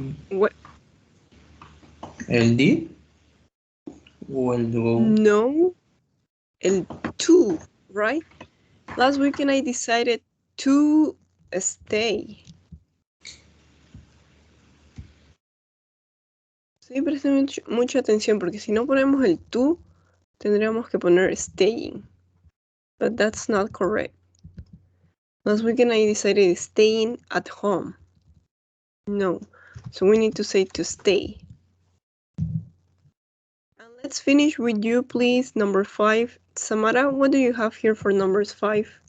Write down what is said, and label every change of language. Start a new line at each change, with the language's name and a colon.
English: What?
Spanish: ¿El did? ¿O el go? No, el to, right?
English: Last weekend I decided to stay.
Spanish: Sí, presten mucha atención porque si no ponemos el to, tendríamos que poner staying.
English: But that's not correct. Last weekend I decided staying at home. No. So we need to say to stay. And let's finish with you, please. Number 5. Samara, what do you have here for numbers 5?